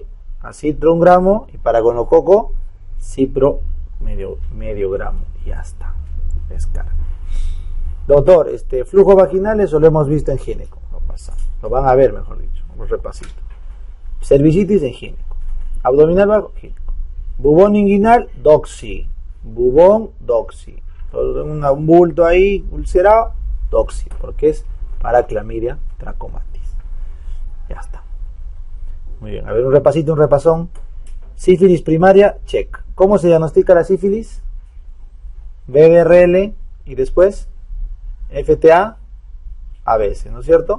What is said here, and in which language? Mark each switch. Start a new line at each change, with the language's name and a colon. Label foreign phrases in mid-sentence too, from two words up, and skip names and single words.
Spanish: Acitro 1 gramo y para gonococo, cipro medio gramo. Y ya está. Descarga. Doctor, flujo vaginal, eso lo hemos visto en gineco. No pasa. Lo van a ver, mejor dicho. Un repasito. Cervicitis en gineco. Abdominal bajo, gineco. Bubón inguinal, doxy. Bubón, doxy. Un bulto ahí, ulcerado, doxy. Porque es para clamidia trachomatis. Ya está. Muy bien. A ver, un repasón. Sífilis primaria, check. ¿Cómo se diagnostica la sífilis? BDRL y después FTA, ABC, ¿no es cierto?